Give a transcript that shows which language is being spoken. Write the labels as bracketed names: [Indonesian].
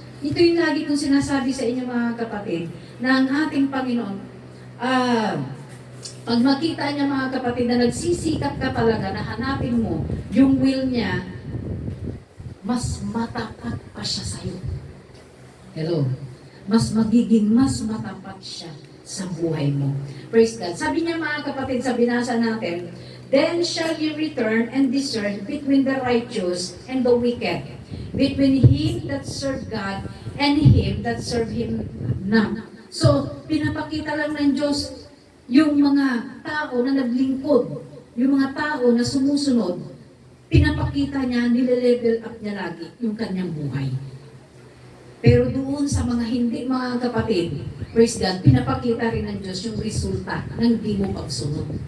[Filipino] Ito yung lagi kong sinasabi sa inyo mga kapatid, na ang ating Panginoon, pag makita niya mga kapatid na nagsisikap ka talaga na hanapin mo yung will niya, mas matapat pa siya sa'yo. Hello? Mas matapat siya sa buhay mo. [English] Praise God. [Filipino] Sabi niya mga kapatid, sa binasa natin, [English] then shall you return and discern between the righteous and the wicked, between him that serve God and him that serve him not. [Filipino] So, pinapakita lang ng Diyos yung mga tao na naglingkod, yung mga tao na sumusunod, pinapakita niya, nile-level up niya lagi yung kanyang buhay. Pero doon sa mga hindi mga kapatid, [English] praise God, [Filipino] pinapakita rin ng Diyos yung resulta ng di mo pagsunod.